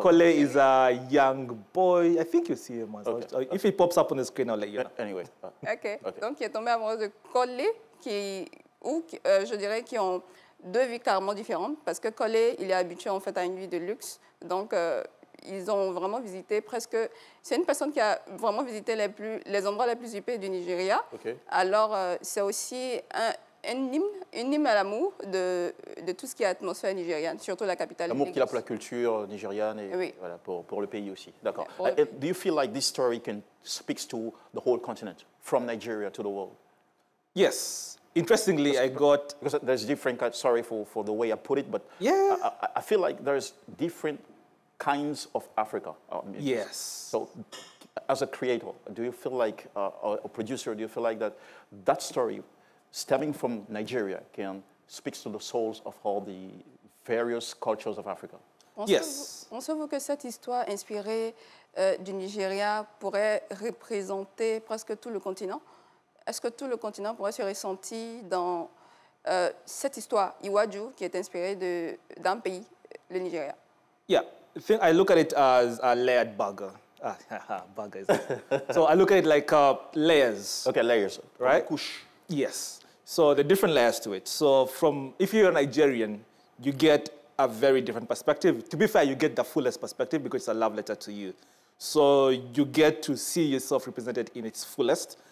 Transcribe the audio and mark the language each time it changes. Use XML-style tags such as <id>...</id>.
<en>Kole is a young boy. I think you see him. Okay. If he pops up on the screen, I'll let you know. Anyway. Okay.</en> <fr>Donc, il est tombé amoureux de Kole, je dirais qui ont deux vies carrément différentes, parce que Kole, il est habitué en fait à une vie de luxe. Donc, ils ont vraiment visité presque... C'est une personne qui a vraiment visité les endroits les plus huppés du Nigeria.</fr> <en>Okay.</en> <fr>Alors, c'est aussi un hymne à l'amour de tout ce qui est atmosphère nigériane, surtout la capitale. L'amour qu'il a pour la culture nigériane et oui. Voilà, pour le pays aussi. D'accord.</fr> <en>Do you feel like this story speaks to the whole continent, from Nigeria to the world? Yes. Interestingly, because there's different kinds. Sorry for the way I put it, but yeah, I feel like there's different kinds of Africa. Yes. So, as a creator, do you feel like a producer? Do you feel like that story, stemming from Nigeria, can speak to the souls of all the various cultures of Africa? Yes.</en> <fr>Pensez-vous que cette histoire inspirée du Nigeria pourrait représenter presque tout le continent? Est-ce que tout le continent pourrait se ressentir dans cette histoire, Iwaju, qui est inspirée d'un pays, le Nigeria?</fr> <en>Yeah, I look at it as a layered burger. Burger is so I look at it like layers. Okay, layers. Right? Kush. Yes. So the different layers to it. So if you're a Nigerian, you get a very different perspective. To be fair, you get the fullest perspective because it's a love letter to you. So you get to see yourself represented in its fullest.</en>